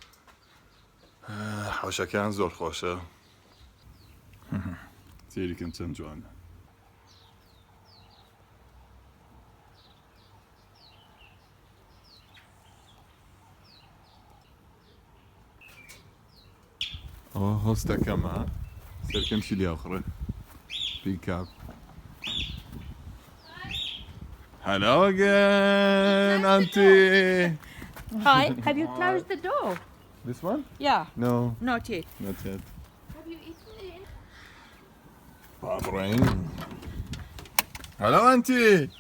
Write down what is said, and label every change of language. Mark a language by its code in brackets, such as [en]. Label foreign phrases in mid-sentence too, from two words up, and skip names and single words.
[ckb] حەوشەکان زۆر خۆشە سێریکەم چەند جوانە ئەوە هۆستەکەمە سێرکەمشی لیاوخڕێ [en] Pick up. Hello again, Auntie. Hi, have you closed the door? This one? Yeah. No, Not yet. not yet. Have you eaten it? Barbarain. Hello, Auntie.